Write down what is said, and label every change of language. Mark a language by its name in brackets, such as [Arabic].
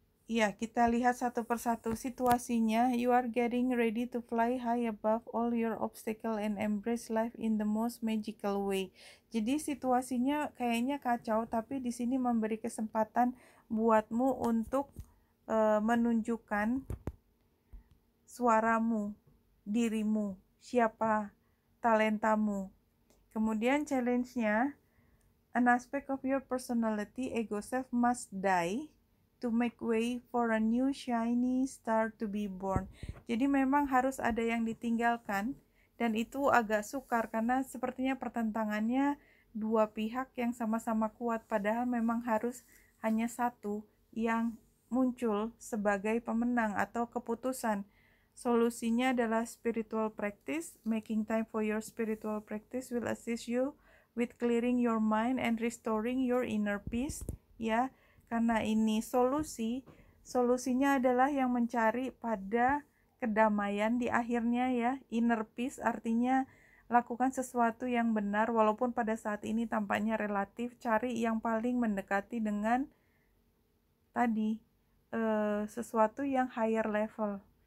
[Indonesian] Ya, kita lihat satu persatu situasinya. [English] You are getting ready to fly high above all your obstacle and embrace life in the most magical way. [Indonesian] Jadi situasinya kayaknya kacau, tapi di sini memberi kesempatan buatmu untuk menunjukkan suaramu, dirimu, siapa talentamu. Kemudian challenge-nya, [English] an aspect of your personality, ego self must die to make way for a new shiny star to be born. [Indonesian] Jadi memang harus ada yang ditinggalkan, dan itu agak sukar karena sepertinya pertentangannya dua pihak yang sama-sama kuat, padahal memang harus hanya satu yang muncul sebagai pemenang atau keputusan. Solusinya adalah spiritual practice. [English] Making time for your spiritual practice will assist you with clearing your mind and restoring your inner peace. [Indonesian] Ya, karena ini solusinya adalah yang mencari pada kedamaian di akhirnya ya. Inner peace artinya lakukan sesuatu yang benar walaupun pada saat ini tampaknya relatif. Cari yang paling mendekati dengan tadi sesuatu yang higher level.